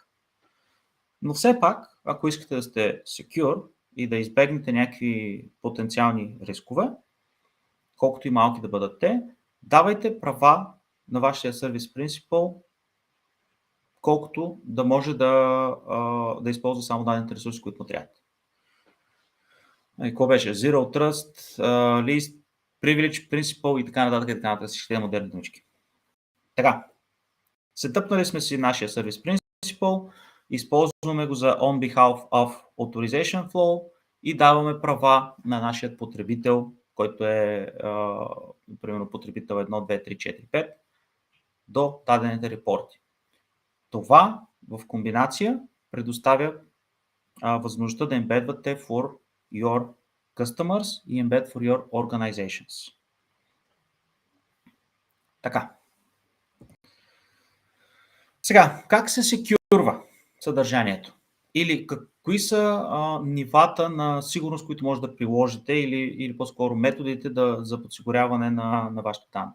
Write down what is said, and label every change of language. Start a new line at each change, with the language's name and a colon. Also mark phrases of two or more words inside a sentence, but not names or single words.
Bulgarian: Но все пак, ако искате да сте secure и да избегнете някакви потенциални рискове, колкото и малки да бъдат те, давайте права на вашия сервис принципъл, колкото да може да използва само дадените ресурси, които му трябват. Какво беше?
English: Zero Trust, Least, Privilege, Principle
Bulgarian: и така нататък, всичките модерни думички. Така, сетъпнали сме си нашия сервис принципъл, използваме го за
English: on behalf of authorization flow
Bulgarian: и даваме права на нашия потребител, който е, примерно, потребител 1, 2, 3, 4, 5, до дадените репорти. Това в комбинация предоставя възможността да ембедвате
English: for your customers
Bulgarian: и
English: embed for your organizations.
Bulgarian: Така. Сега, как се секюрва съдържанието? Или кои са нивата на сигурност, които може да приложите, или по-скоро методите за подсигуряване на вашите данни?